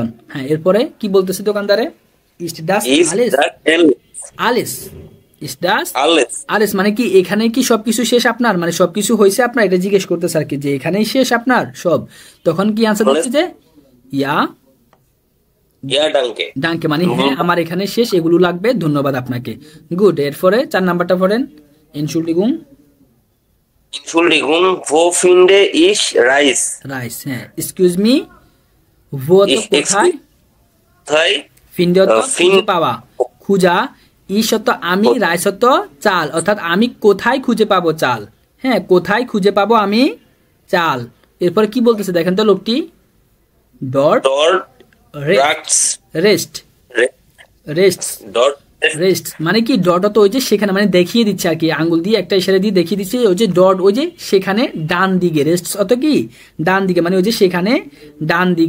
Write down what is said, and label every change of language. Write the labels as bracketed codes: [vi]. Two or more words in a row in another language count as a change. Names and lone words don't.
[bn] হ্যাঁ এরপরে কি বলতেছে দোকানদারে, [de] ist das alles, ist das alles [bn] মানে কি এখানে কি সবকিছু শেষ আপনার, মানে সবকিছু হয়েছে আপনার, এটা জিজ্ঞেস করতেছে আর কি যে এখানেই শেষ আপনার সব। তখন কি আনসার দিচ্ছে যে [de] Ja danke [bn] মানে হ্যাঁ আমার এখানে শেষ, এগুলো লাগবে, ধন্যবাদ আপনাকে। গুড। এরপরে 4 নাম্বারটা পড়েন। Entschuldigung [de] wo finde ich Reis? [bn] রাইস, হ্যাঁ [en] excuse me, [bn] wo তো কোথায়, finde তো খুঁজে পাওয়া, খুঁজা, ইস তো আমি, রাইস তো চাল, অর্থাৎ আমি কোথায় খুঁজে পাবো চাল। হ্যাঁ কোথায় খুঁজে পাবো আমি চাল। এরপরে কি বলতেছে দেখেন তো লোকটি, [de] dort rechts [bn] মানে কি ডট তো ওই যে সেখানে মানে দেখিয়ে দিচ্ছে আর কি, আঙ্গুল দিয়ে একটা ইশারা দিয়ে দেখিয়ে দিচ্ছে ওই যে ডট ওই যে সেখানে ডান দিকে, রেস্ট অত কি ডান দিকে মানে ওই যে সেখানে ডান দিকে।